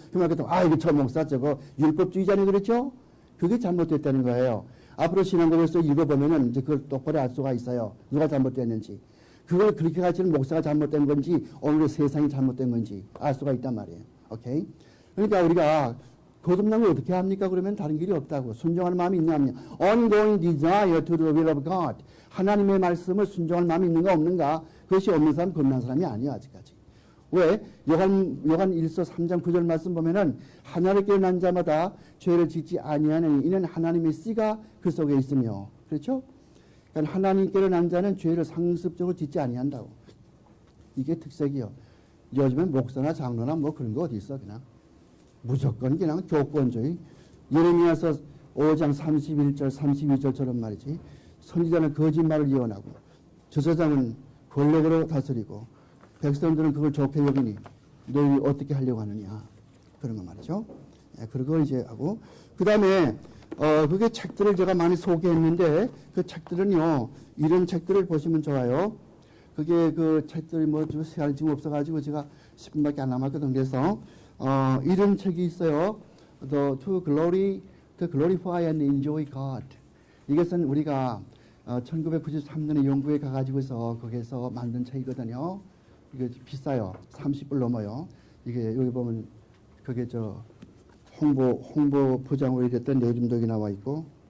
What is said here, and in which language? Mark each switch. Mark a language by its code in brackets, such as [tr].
[ko] 그 말 그랬더니 이거 저 목사 저거 율법주의자네 그랬죠? 그게 잘못됐다는 거예요. 앞으로 신앙고백서 읽어보면은 이제 그걸 똑바로 알 수가 있어요. 누가 잘못됐는지. 그걸 그렇게 가르치는 목사가 잘못된 건지, 오늘의 세상이 잘못된 건지 알 수가 있단 말이에요. 오케이? 그러니까 우리가 거듭난 걸 어떻게 합니까? 그러면 다른 길이 없다고. 순종하는 마음이 있냐, 없냐. [en] Ongoing desire to the will of God. [ko] 하나님의 말씀을 순종할 마음이 있는가, 없는가. 그것이 없는 사람, 거듭난 사람이 아니에요, 아직까지. 왜? 요한 1서 3장 9절 말씀 보면은, 하나를 깨어난 자마다 죄를 짓지 아니하는 이는 하나님의 씨가 그 속에 있으며. 그렇죠? 그러니까 하나님께로 난 자는 죄를 상습적으로 짓지 아니한다고. 이게 특색이요. 요즘엔 목사나 장로나 뭐 그런 거 어디 있어, 그냥. 무조건 그냥 교권주의. 예레미야서 5장 31절, 32절처럼 말이지. 선지자는 거짓말을 예언하고, 저자장은 권력으로 다스리고, 백성들은 그걸 좋게 여기니 너희 어떻게 하려고 하느냐. 그런 거 말이죠. 예, 그런 거 이제 하고. 그 다음에 그게 책들을 제가 많이 소개했는데, 그 책들은요, 이런 책들을 보시면 좋아요. 그게 그 책들이 뭐 시간이 지금 없어가지고 제가 10분밖에 안 남았거든. 그래서 이런 책이 있어요. [en] To glorify and enjoy God. [ko] 이것은 우리가 1993년에 영국에 가가지고서 거기에서 만든 책이거든요. 이게 비싸요. 30불 넘어요. 이게 여기 보면 그게 홍보 부장으로 일했던 내 이름도 여기 나와 있고.